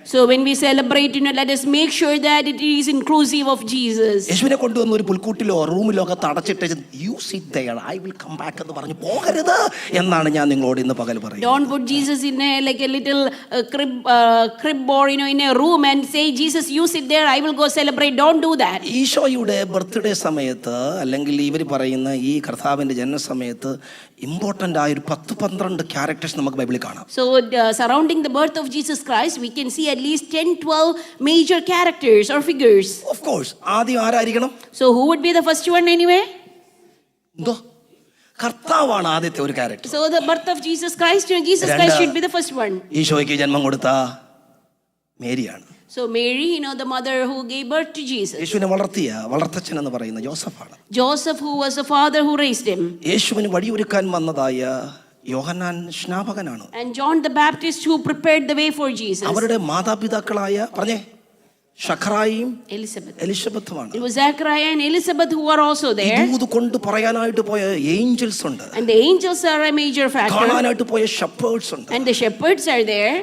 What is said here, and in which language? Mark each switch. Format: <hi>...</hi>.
<en>So when we celebrate, let us make sure that it is inclusive of Jesus.</en> <ml>യേശുവിനെ കൊണ്ടുവന്ന് ഒരു പുൽക്കൂട്ടിലോ റൂമിലോ ഒക്കെ തടച്ചിട്ട്</ml> <en>you sit there, I will come back</en> <ml>എന്ന് പറഞ്ഞു പോകരുത് എന്നാണ് ഞാൻ നിങ്ങളോട് ഇന്ന് പകൽ പറയുന്നത്.</ml> <en>Don't put Jesus in a little crib or in a room and say, Jesus, you sit there, I will go celebrate. Don't do that.</en> <ml>ഈശോയുടെ ബർത്ത്ഡേ സമയത്ത് അല്ലെങ്കിൽ ഇവർ പറയുന്ന ഈ കർത്താവിന്റെ ജനന സമയത്ത് ഇമ്പോർട്ടൻ്റ് ആയ ഒരു 10-12 ക്യാരക്ടേഴ്സ് നമുക്ക് ബൈബിളിൽ കാണാം.</ml> <en>So surrounding the birth of Jesus Christ, we can see at least 10-12 major characters or figures. Of course,</en> <ml>ആദ്യം ആരായിരിക്കണം?</ml> <en>So who would be the first one anyway?</en> <ml>എന്തോ കർത്താവാണ് ആദ്യത്തെ ഒരു character.</ml> <en>So the birth of Jesus Christ should be the first one.</en> <ml>ഈശോയ്ക്ക് ജന്മം കൊടുത്ത മേരിയാണ്.</ml> <en>So Mary, the mother who gave birth to Jesus.</en> <ml>യേശുവിനെ വളർത്തച്ഛൻ എന്ന് പറയുന്ന ജോസഫാണ്.</ml> <en>Joseph, who was the father who raised him.</en> <ml>യേശുവിന് വഴിയൊരുക്കാൻ വന്നതായ യോഹന്നാൻ സ്നാപകനാണ്.</ml> <en>And John the Baptist, who prepared the way for Jesus.</en> <ml>അവരുടെ മാതാപിതാക്കളായ പറഞ്ഞേ ശഖറായും എലിസബത്തുമാണ്.</ml> <en>It was Zachariah and Elizabeth who were also there.</en> <ml>ദൂത് കൊണ്ട് പറയാനായിട്ട് പോയ ഏഞ്ചൽസ് ഉണ്ട്.</ml> <en>And the angels are a major factor.</en> <ml>കാണാനായിട്ട് പോയ ഷെപ്പേർഡ്സ് ഉണ്ട്.</ml> <en>And the shepherds are there.</en>